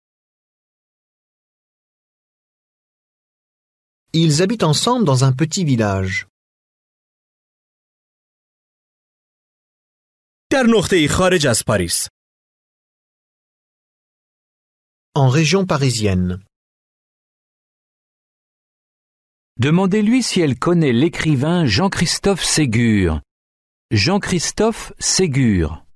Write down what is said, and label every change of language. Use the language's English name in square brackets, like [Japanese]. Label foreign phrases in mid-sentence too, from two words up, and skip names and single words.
[French] Ils habitent ensemble dans un petit village. [Persian] در نقطه‌ای خارج از پاریس. [French] En région parisienne. Demandez-lui si elle connaît l'écrivain Jean-Christophe Ségur. Jean-Christophe Ségur.